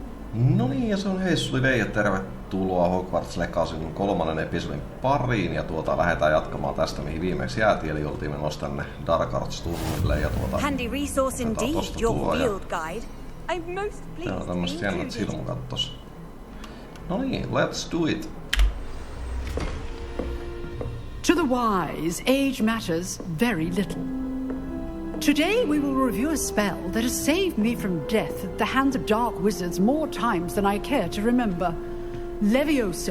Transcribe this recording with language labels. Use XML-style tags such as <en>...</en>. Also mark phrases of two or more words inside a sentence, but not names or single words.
<fi>No niin, ja se on Heissuli Vei ja tervetuloa Hogwarts Legacyn 3. episodin pariin. Ja lähdetään jatkamaan tästä, mihin viimeksi jäätiin. Eli oltiin menossa tänne Dark Arts-tunnille ja</fi> <en>Handy resource indeed, your field guide. I'm most pleased.</en> <fi>Täällä on tämmöset jännät silmukat tossa. No niin,</fi> <en>let's do it. To the wise, age matters very little. Today we will review a spell that has saved me from death at the hands of dark wizards more times than I care to remember. Levioso.</en>